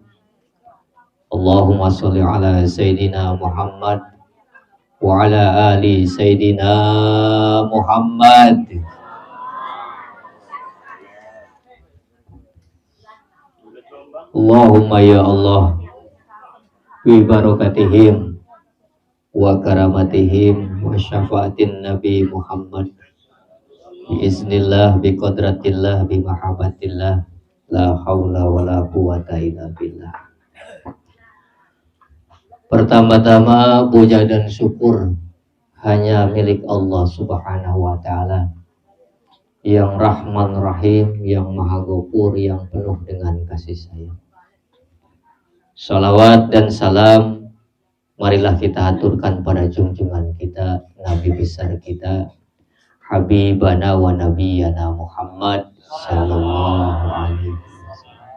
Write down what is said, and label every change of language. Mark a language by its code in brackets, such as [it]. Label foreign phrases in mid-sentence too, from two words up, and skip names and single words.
[ar] اللهم صل على سيدنا محمد وعلى آل سيدنا محمد wa ala ali sayyidina Muhammad. اللهم يا الله، ببركاتهم وكراماتهم وشفاعة النبي محمد، بإذن الله، بقدرة الله، بمحبة الله، لا حول ولا قوة إلا بالله. [id] Pertama-tama puja dan syukur hanya milik Allah [ar] سبحانه وتعالى, [id] yang Rahman Rahim, yang Maha Ghafur, yang penuh dengan kasih sayang. Salawat dan salam marilah kita aturkan pada junjungan kita, Nabi besar kita, [ar] حبيبنا ونبينا محمد صلى الله عليه وسلم.